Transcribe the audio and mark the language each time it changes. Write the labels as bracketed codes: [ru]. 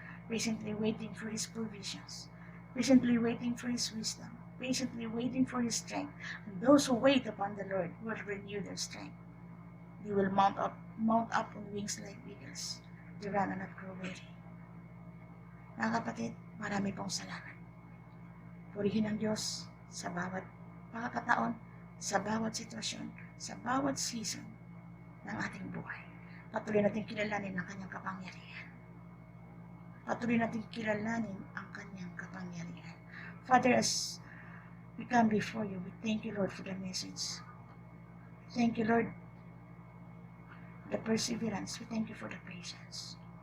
[en] Patiently waiting for His provisions. Patiently waiting for His wisdom. Patiently waiting for His strength. And those who wait upon the Lord will renew their strength. They will mount up on wings like eagles. They run and not grow weary. [tl] Mga kapatid, marami pong salamat. Purihin ang Diyos sa bawat pagkakataon, sa bawat sitwasyon, sa bawat season ng ating buhay. Patuloy natin kilalanin ang kanyang kapangyarihan. Patuloy natin kilalanin ang kanyang kapangyarihan. [en] Father, as we come before you, we thank you, Lord, for the message. Thank you, Lord, for the perseverance. We thank you for the patience.